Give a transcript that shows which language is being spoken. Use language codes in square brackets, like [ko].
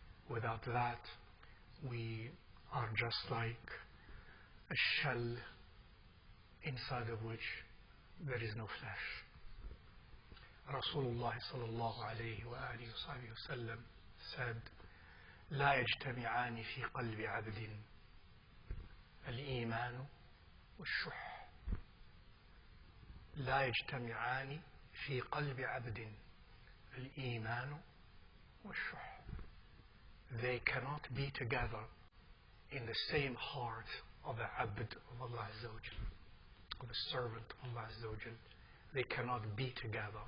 [en] Without that, we are just like a shell inside of which there is no flesh. [ar] Rasulullah sallallahu alayhi wa alihi wa sallam said, لا يجتمعان في قلب عبد الإيمان والشح. لا يجتمعان في قلب عبد الإيمان والشح. [en] They cannot be together in the same heart of the abd of Allah Azza wa Jal, of the servant of Allah Azza wa Jal. They cannot be together.